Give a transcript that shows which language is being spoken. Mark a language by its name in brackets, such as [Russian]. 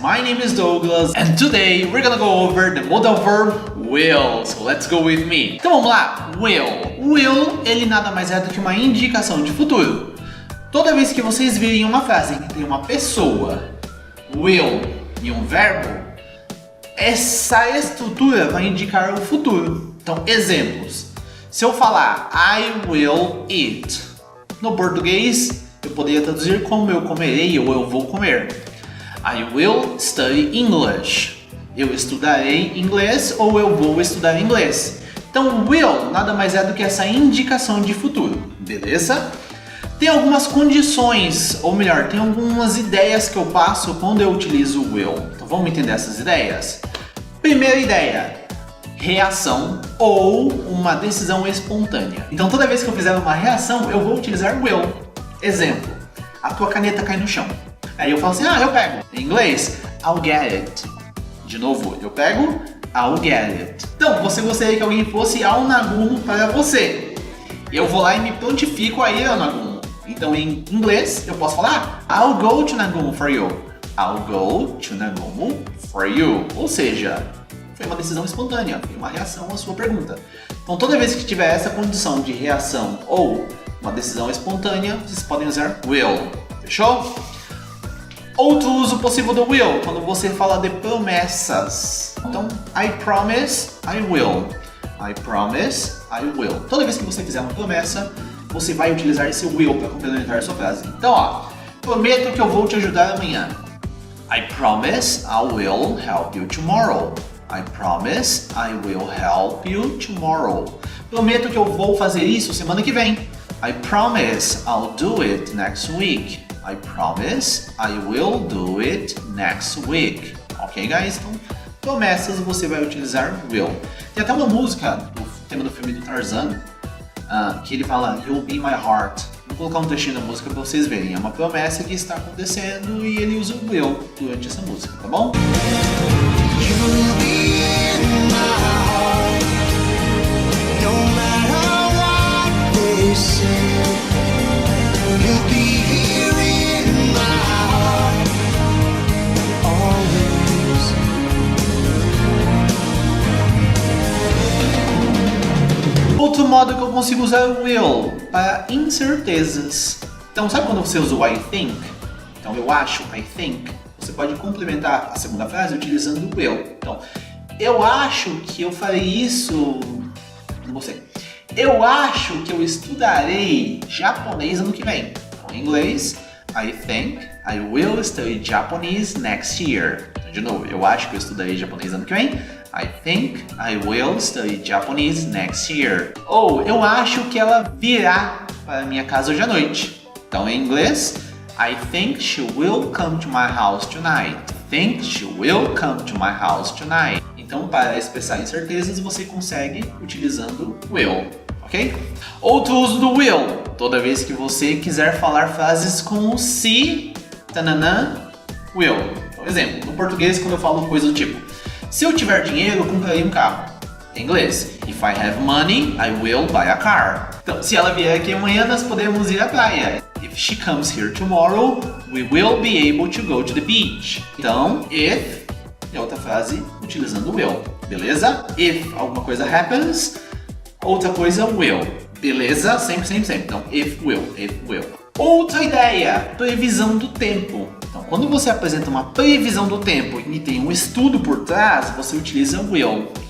[English] My name is Douglas and today we're gonna go over the modal verb will. So let's go with me. [Portuguese] Então vamos lá, [English] will. [Portuguese] Will, ele nada mais é do que uma indicação de futuro. Toda vez que vocês virem uma frase em que tem uma pessoa, will e um verbo, essa estrutura vai indicar o futuro. Então, exemplos. Se eu falar [English] I will eat, [Portuguese] no português eu poderia traduzir como eu comerei ou eu vou comer. [English] I will study English. [Portuguese] Eu estudarei inglês ou eu vou estudar inglês. Então, will nada mais é do que essa indicação de futuro, beleza? Tem algumas condições, ou melhor, tem algumas ideias que eu passo quando eu utilizo o will. Então, vamos entender essas ideias? Primeira ideia, reação ou uma decisão espontânea. Então, toda vez que eu fizer uma reação, eu vou utilizar will. Exemplo, a tua caneta cai no chão. Aí eu falo assim, eu pego. Em inglês, [English] I'll get it. [Portuguese] De novo, eu pego, [English] I'll get it. [Portuguese] Então, você gostaria que alguém fosse ao Nagumo para você. Eu vou lá e me prontifico a ir ao Nagumo. Então, em inglês, eu posso falar, [English] I'll go to Nagumo for you. I'll go to Nagumo for you. [Portuguese] Ou seja, foi uma decisão espontânea, foi uma reação à sua pergunta. Então, toda vez que tiver essa condição de reação ou uma decisão espontânea, vocês podem usar will. Fechou? Outro uso possível do will, quando você fala de promessas. [English] Então, I promise, I will. I promise, I will. [Portuguese] Toda vez que você fizer uma promessa, você vai utilizar esse will para complementar a sua frase. Então, prometo que eu vou te ajudar amanhã. [English] I promise I will help you tomorrow. I promise I will help you tomorrow. [Portuguese] Prometo que eu vou fazer isso semana que vem. [English] I promise I'll do it next week. I promise I will do it next week. Ok, guys? [Portuguese] Então, promessas você vai utilizar will. Tem até uma música do tema do filme do Tarzan que ele fala [English] You'll be my heart. [Portuguese] Vou colocar um trechinho da música para vocês verem. É uma promessa que está acontecendo e ele usa o will durante essa música, tá bom? [English] You'll be in my heart, no matter what they say. You'll be here in my heart, always. [Portuguese] Outro modo que eu consigo usar o will para incertezas. Então, sabe quando você usa o [English] I think? [Portuguese] Então, eu acho, I think. Você pode complementar a segunda frase utilizando o will. Então, eu acho que eu farei isso... Não sei. Eu acho que eu estudarei japonês ano que vem. Então, em inglês, [English] I think I will study Japanese next year. [Portuguese] Então, de novo, eu acho que eu estudarei japonês ano que vem. [English] I think I will study Japanese next year. [Portuguese] Ou, eu acho que ela virá para minha casa hoje à noite. Então, em inglês... [English] I think she will come to my house tonight. Think she will come to my house tonight. [Portuguese] Então, para expressar incertezas, você consegue utilizando will, ok? Outro uso do will. Toda vez que você quiser falar frases com o se, tananã, will. Por exemplo, no português, quando eu falo coisa do tipo, se eu tiver dinheiro, eu comprarei um carro. Em inglês, [English] if I have money, I will buy a car. [Portuguese] Então, se ela vier aqui amanhã, nós podemos ir à praia. [English] If she comes here tomorrow, we will be able to go to the beach. [Portuguese] Então, if é outra frase utilizando will, beleza? If alguma coisa happens, outra coisa will, beleza? Sempre. Então, if will. Outra ideia, previsão do tempo. Então, quando você apresenta uma previsão do tempo e tem um estudo por trás, você utiliza will.